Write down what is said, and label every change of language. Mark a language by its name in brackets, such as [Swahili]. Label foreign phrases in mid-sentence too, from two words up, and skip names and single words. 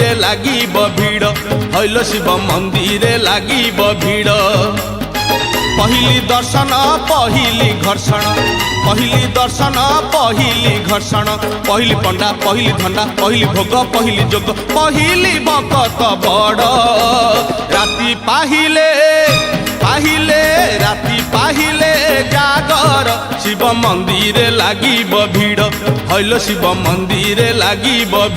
[Bangla] লাগিব ভিড় হইল শিব মন্দিরে লাগিব ভিড় [Maithili] पहिली दर्शन पहिली घर्षण पहिली दर्शन पहिली घर्षण पहिली पंडा पहिली धंडा पहिली भोग पहिली जोग पहिली भगत बड़ राति पाहिले पाहिले राति पाहिले जागर शिव मंदिर [Bangla] লাগিব ভিড় হইল শিব মন্দিরে লাগিব